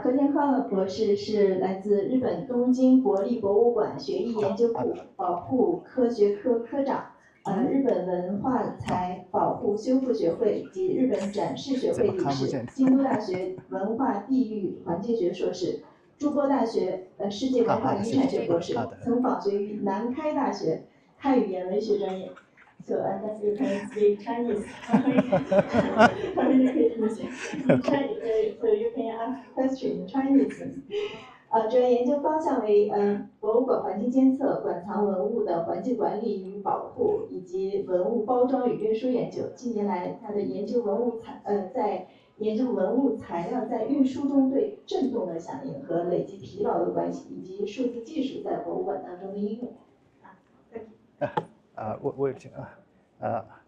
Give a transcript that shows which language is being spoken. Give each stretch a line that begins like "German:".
Chinese: 何田浩博士是来自日本东京国立博物馆学艺研究部保护科学科科长，日本文化财保护修复学会及日本展示学会理事，京都大学文化地域环境学硕士，筑波大学世界文化遗产学博士，曾访学于南开大学汉语言文学专业。
English: So unless you can speak Chinese, communicate with you in Chinese, so you can ask question in Chinese.
Chinese: 主要研究方向为博物馆环境监测、馆藏文物的环境管理与保护，以及文物包装与运输研究。近年来，他的研究在研究文物材料在运输中对振动的响应和累积疲劳的关系，以及数字技术在博物馆当中的应用。